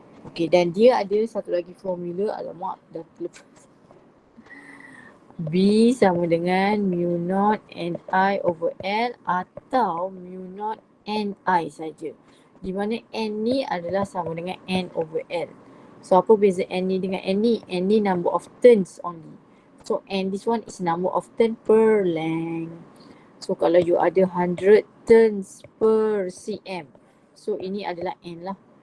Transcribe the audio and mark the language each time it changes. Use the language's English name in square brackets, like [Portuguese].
[Malay] Okey, dan dia ada satu lagi formula. Alamak, dah terlepas. B sama dengan mu naught Ni over L atau mu naught Ni saja. Di mana N ni adalah sama dengan N over L. So apa beza N ni dengan N ni? [English] N ni number of turns only. So N, this one is number of turn per length. [Malay] So kalau you ada 100 turns per cm, so ini adalah N lah.